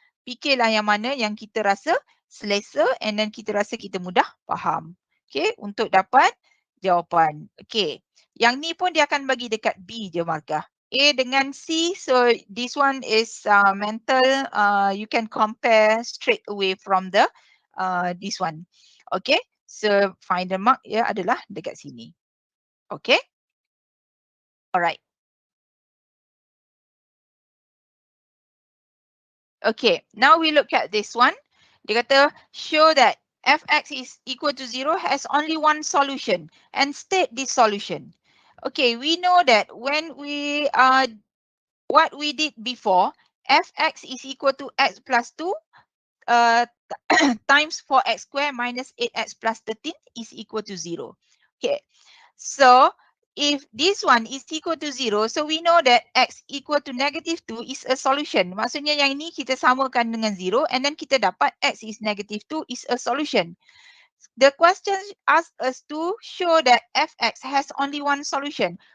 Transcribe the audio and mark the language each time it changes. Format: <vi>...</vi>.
<ms>Fikirlah yang mana yang kita rasa selesa and then kita rasa kita mudah faham. Okay. Untuk dapat jawapan. Okay. Yang ni pun dia akan bagi dekat B je markah.</ms> <en>A dengan C. So this one is mental. You can compare straight away from the this one. Okay.</en> <ms>So final mark ya adalah dekat sini.</ms> <en>Okay. Alright. Okay, now we look at this one.</en> <ms>Dia kata,</ms> <en>show that fx is equal to 0 has only one solution and state this solution. Okay, we know that when we, what we did before, fx is equal to x plus 2 times 4x squared minus 8x plus 13 is equal to 0. Okay, so if this one is equal to 0, so we know that x equal to negative 2 is a solution.</en> <ms>Maksudnya yang ini kita samakan dengan 0 and then kita dapat</ms> <en>x is negative 2 is a solution. The question asks us to show that fx has only one solution.</en>